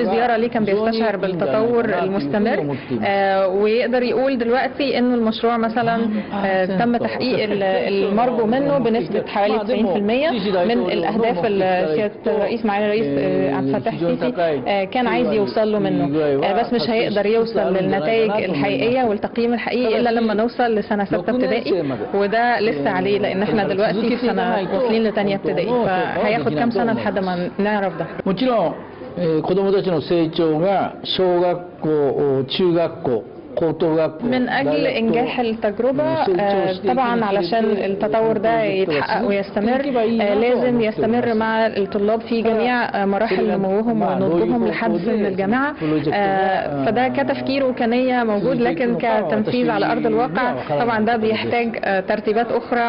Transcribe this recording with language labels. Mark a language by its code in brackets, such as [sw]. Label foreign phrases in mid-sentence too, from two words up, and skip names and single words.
[ar] زيارة ليه كان بيستشعر بالتطور المستمر، ويقدر يقول دلوقتي انه المشروع مثلا تم تحقيق المرجو منه بنسبة حوالي 90% من الاهداف اللي سيادة الرئيس معالي الرئيس عبد الفتاح السيسي كان عايز يوصل له منه، بس مش هيقدر يوصل للنتائج الحقيقية والتقييم الحقيقي إلا لما نوصل لسنة 6 ابتدائي، وده لسه عليه لأن احنا دلوقتي في سنة واصلين لتانية ابتدائي، فهياخد كام سنة لحد ما نعرف ده. [ja] 子どもたちの成長が小学校、中学校 [ar] من أجل إنجاح التجربة طبعا علشان التطور ده يتحقق ويستمر لازم يستمر مع الطلاب في جميع مراحل نموهم ونضجهم لحد سن الجامعة، فده كتفكير وكنية موجود، لكن كتنفيذ على أرض الواقع طبعا ده بيحتاج ترتيبات أخرى.